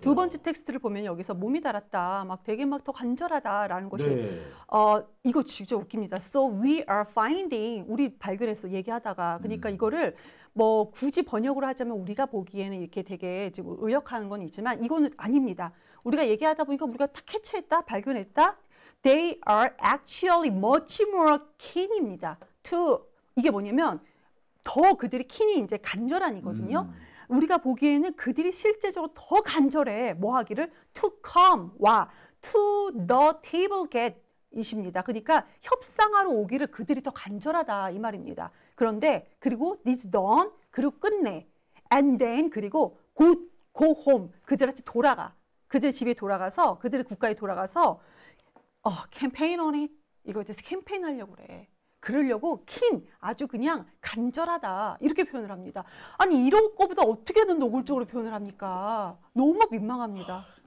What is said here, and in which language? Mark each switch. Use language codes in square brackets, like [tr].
[ko] 두 번째 텍스트를 보면 여기서 몸이 달았다, 막 되게 막 더 간절하다라는 것이 네. 이거 진짜 웃깁니다. [en] So we are finding [ko] 우리 발견했어 얘기하다가 그러니까 이거를 뭐 굳이 번역으로 하자면 우리가 보기에는 이렇게 되게 지금 의역하는 건 있지만 이거는 아닙니다. 우리가 얘기하다 보니까 우리가 딱 캐치했다, 발견했다. [en] They are actually much more keen입니다. [ko] To 이게 뭐냐면 더 그들이 킨이 이제 간절한이거든요. 우리가 보기에는 그들이 실제적으로 더 간절해. 뭐 하기를? [en] To come, [ko] 와. [en] To the table get [ko] 이십니다. 그러니까 협상하러 오기를 그들이 더 간절하다 이 말입니다. 그런데 그리고 [en] this done [ko] 그리고 끝내. [en] And then [ko] 그리고 [en] go home [ko] 그들한테 돌아가. 그들 집에 돌아가서 그들의 국가에 돌아가서 [en] campaign on it [ko] 이거 이제 캠페인 하려고 그래. 그러려고 킨 아주 그냥 간절하다 이렇게 표현을 합니다. 아니 이런 거보다 어떻게든 노골적으로 표현을 합니까? 너무 민망합니다.